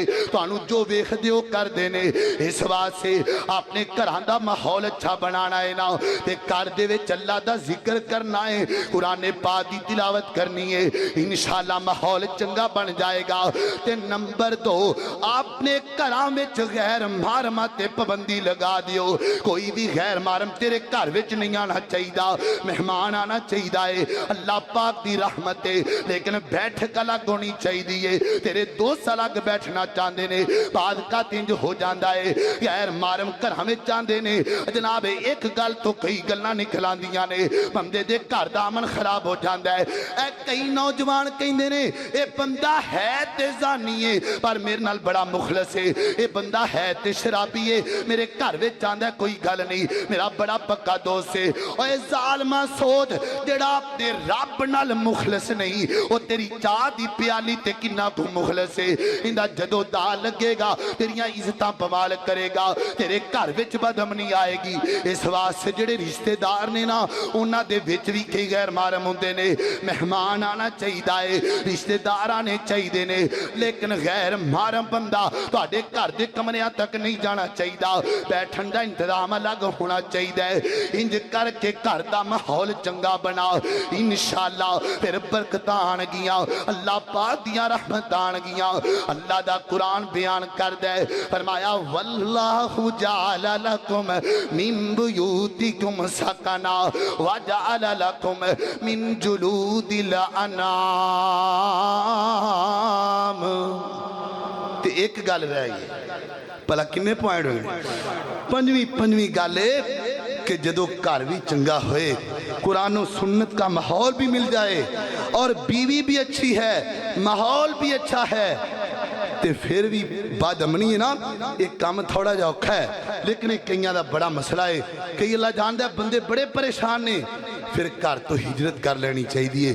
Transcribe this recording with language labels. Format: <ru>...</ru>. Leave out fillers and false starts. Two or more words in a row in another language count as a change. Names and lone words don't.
<pa>تانوں جو ویکھ دے او کر دے نے اس واسطے آپ نے گھراں دا ماحول اچھا بنانا ہے نا تے گھر دے وچ اللہ دا ذکر کرنا ہے قرآن پاک دی تلاوت کرنی ہے انشاءاللہ ماحول چنگا بن جائے گا تے نمبر 2 آپ نے گھراں وچ غیر محرم تے پابندی لگا دیو کوئی بھی غیر محرم تیرے گھر وچ نہیں آنا چاہیے مہمان آنا چاہیے اللہ پاک دی رحمت ہے لیکن بیٹھک الگ ہونی چاہیے تیرے دوست الگ بیٹھنا چاہندے نے بعد کا تنج ہو جاندا ہے غیر محرم گھراں وچ چاہندے نے جناب ایک گل تو کئی گلاں نکلاندیاں نے بندے دے گھر دا امن خراب ہو جاندا ہے اے کئی نوجوان کہندے نے اے بندہ ہے تے زانی ہے پر میرے نال بڑا مخلص ہے اے بندہ ہے تے شرابی ہے میرے گھر وچ چاہندا ہے کوئی گل نہیں میرا بڑا پکا دوست ہے اوے ظالما سوچ جڑا اپنے رب نال مخلص نہیں او تیری چاہ دی پیالی تے کنا تو مخلص ہے اندا جدو دا لگے گا تیریاں عزتاں بوال کرے گا تیرے گھر وچ بدامنی آئے گی اس واسطے جڑے رشتہ دار نے نا انہاں دے وچ وی کئی غیر محرم ہوندے نے مہمان آنا چاہیے رشتہ دار آنے چاہیے نے لیکن غیر محرم بندہ تواڈے گھر دے کمریاں تک نہیں جانا چاہیے بیٹھن دا انتظام الگ ہونا چاہیے انج کر کے گھر دا ماحول چنگا بنا انشاءاللہ پھر برکتاں آن گیاں اللہ پاک دیاں رحمتاں آن گیاں اللہ دا قرآن بیان کر دے فرمایا</pa> <ar>واللہ جعل لکم من بیوتکم سکنا وجعل لکم من جلود الانعام</ar> <pa>تے ایک گل رہ گئی پہلا کنے پوائنٹ ہوئے پنجویں گل کہ جدو گھر بھی چنگا ہوئے قرآن و سنت کا ماحول بھی مل جائے اور بیوی بھی اچھی ہے ماحول بھی اچھا ہے تے پھر بھی بد امنی ہے نا، ایک کام تھوڑا جا اوکھا ہے، لیکن ایک کئیاں دا بڑا مسئلہ ہے، کئی اللہ جاندہ ہے بندے بڑے پریشان نے، پھر گھر تو ہجرت کر لینی چاہیے۔</pa>